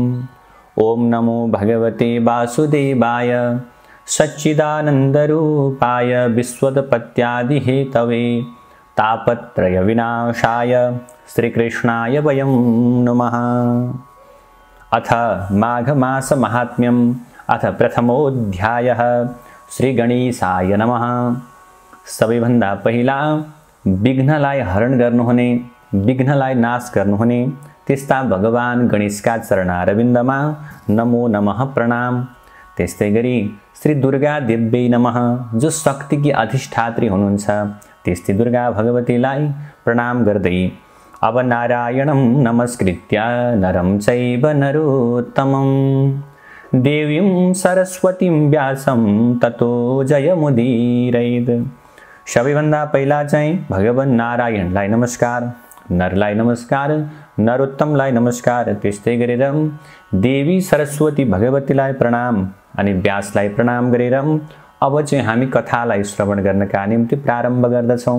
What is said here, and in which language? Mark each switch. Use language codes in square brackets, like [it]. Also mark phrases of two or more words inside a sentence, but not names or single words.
[sa] ओम नमो भगवते वासुदेवाय सच्चिदानन्दरूपाय विश्वोत्पत्त्यादिहेतवे तापत्रयविनाशाय श्रीकृष्णाय वयं नमः। अथ माघमासमाहात्म्यम्। अथ प्रथमोऽध्यायः। श्रीगणेशाय नमः। [ne] सबैभन्दा पहिला विघ्नलाई हरण गर्नुहुने, विघ्नलाई नाश गर्नुहुने त्यस्ता भगवान गणेशका चरणारविन्दमा [sa] नमो नमः [ne] प्रणाम। त्यस्तै गरी [sa] श्री दुर्गा देव्यै नमः, [ne] जो शक्तिकी अधिष्ठात्री हुनुहुन्छ त्यस्तै दुर्गा भगवतीलाई प्रणाम गर्दै अब [sa] नारायणं नमस्कृत्य नरं चैव नरोत्तमं देवीं सरस्वतीं व्यासं ततो जयमुदीरयेत्। [ne] सबैभन्दा पहिला चाहिँ भगवान नारायणलाई नमस्कार, नरलाई नमस्कार, नरोत्तमलाई नमस्कार, त्यस्तै गरेर देवी सरस्वती भगवतीलाई प्रणाम अनि व्यासलाई प्रणाम गरेर अब चाहिँ हामी कथालाई श्रवण गर्नका निम्ति प्रारम्भ गर्दछौँ।